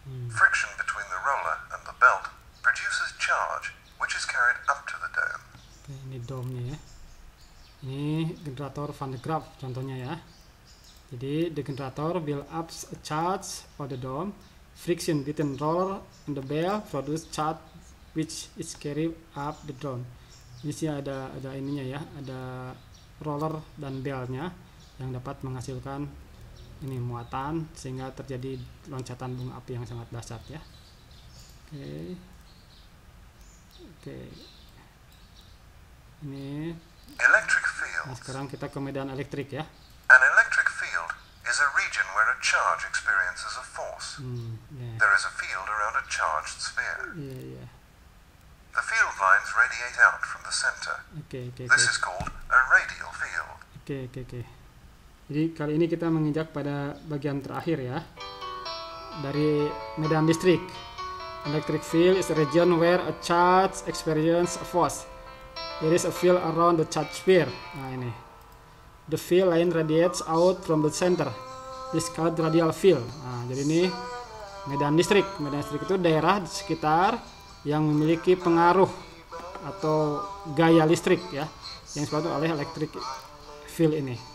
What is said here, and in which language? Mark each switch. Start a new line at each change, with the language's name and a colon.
English: Friction between the roller and the belt produces charge, which is carried up to the dome.
Indonesian: Oke, ini dome-nya ya. Ini generator Van de Graaff contohnya ya. Jadi
English: the generator build up a charge on the dome. Friction between roller and the bell produce charge which is carried up the dome.
Indonesian: Ini sih ada ininya ya, ada roller dan belnya yang dapat menghasilkan ini muatan sehingga terjadi loncatan bunga api yang sangat dahsyat ya. Oke. Ini
English: Electric fields.
Indonesian: sekarang kita ke medan elektrik ya.
English: An electric field is a region where a charge experiences a force. Yeah. There is a field around a charged sphere. Yeah. The field lines radiate out from the center. Oke. This is called a radial field. Oke.
Indonesian: Jadi kali ini kita menginjak pada bagian terakhir ya dari medan listrik.
English: Electric field is a region where a charge experiences a force. There is a field around the charge sphere.
Indonesian: Nah ini.
English: The field line radiates out from the center. This called radial field.
Indonesian: Nah, jadi ini medan listrik. Medan listrik itu daerah di sekitar yang memiliki pengaruh atau gaya listrik ya, yang disebut oleh electric field ini.